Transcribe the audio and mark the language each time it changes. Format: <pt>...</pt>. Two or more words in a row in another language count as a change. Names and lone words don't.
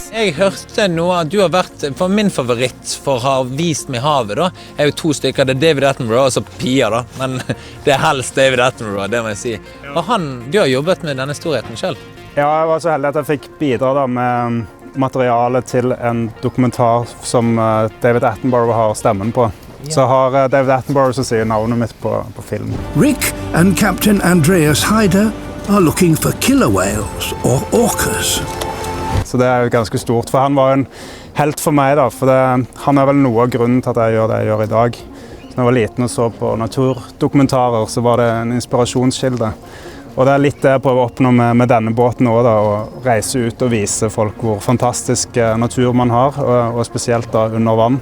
<no>Jeg hørte noe at du har vært, for min favoritt for å ha vist meg havet da, er jo 2 stykker, det er David Attenborough og så Pia da, men det er helst David Attenborough, det må jeg si. Og du har jobbet med denne storheten selv? Ja, jeg var så heldig at jeg fikk bidra da med materiale til en dokumentar som David Attenborough har stemmen på. Så har David Attenborough som sier navnet mitt på film.</no> <en>Rick and Captain Andreas Hyder are looking for killer whales or orcas.</en> <no>Så det er jo ganske stort, for han var en helt for meg da, for han er vel noe av grunnen til at jeg gjør det jeg gjør i dag. Så når jeg var liten og så på naturdokumentarer, så var det en inspirasjonskilde. Og det er litt det jeg prøver å oppnå med denne båten også da, å reise ut og vise folk hvor fantastisk natur man har, og spesielt da under vann.</no>